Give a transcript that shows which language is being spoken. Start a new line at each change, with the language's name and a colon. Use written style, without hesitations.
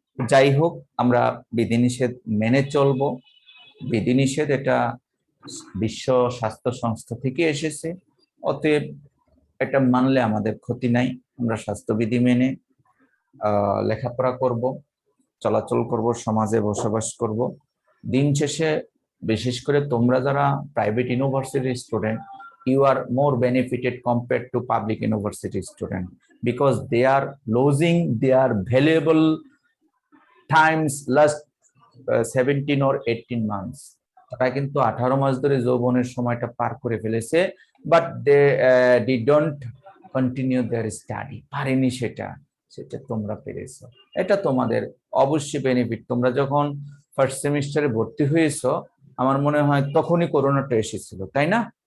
Bangla: যাই হোক, আমরা বিধিনিষেধ মেনে চলবো। বিধিনিষেধ এটা বিশ্ব স্বাস্থ্য সংস্থা থেকে এসেছে, অতএব এটা মানলে আমাদের ক্ষতি নাই। আমরা স্বাস্থ্যবিধি মেনে লেখাপড়া করব, চলাচল করব, সমাজে বসবাস করব। দিন শেষে বিশেষ করে তোমরা যারা private university student,
English: you are more benefited compared to public university student, because they are losing their valuable times last 17 or 18 months.
Bangla: তারা কিন্তু 18 মাস ধরে যৌবনের সময়টা পার করে ফেলেছে,
English: but they didn't continue their study,
Bangla: পারেনি সেটা তোমরা পেরেছো। এটা তোমাদের অবশ্যই বেনিফিট। তোমরা যখন ফার্স্ট সেমিস্টারে ভর্তি হয়েছো, আমার মনে হয় তখনই করোনাটা এসেছিল, তাই না?